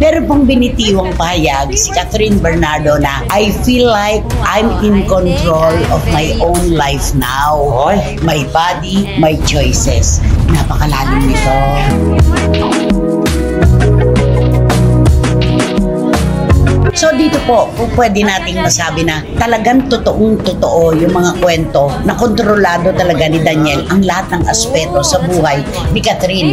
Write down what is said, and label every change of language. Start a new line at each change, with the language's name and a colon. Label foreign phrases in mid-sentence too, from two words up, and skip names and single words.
Filipino: pong binitiwang pahayag si Catherine Bernardo na
English: I feel like I'm in control of my own life now. My body, my choices.
Filipino: Napakalalim nito. So dito po, pwede nating masabi na talagang totoong-totoo yung mga kwento na kontrolado talaga ni Daniel ang lahat ng aspeto sa buhay ni Catherine.